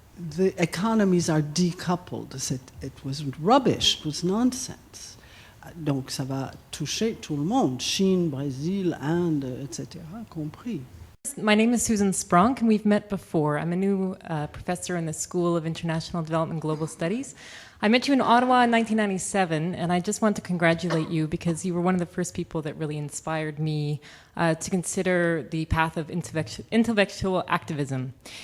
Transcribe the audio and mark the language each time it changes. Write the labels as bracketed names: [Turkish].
[English] The economies are decoupled. It was rubbish, it was nonsense. [French] Donc ça va toucher tout le monde, Chine, Brésil, Inde, etc., compris. [English] My name is Susan Spronk, and we've met before. I'm a new professor in the School of International Development and Global Studies. I met you in Ottawa in 1997, and I just want to congratulate you because you were one of the first people that really inspired me to consider the path of intellectual activism.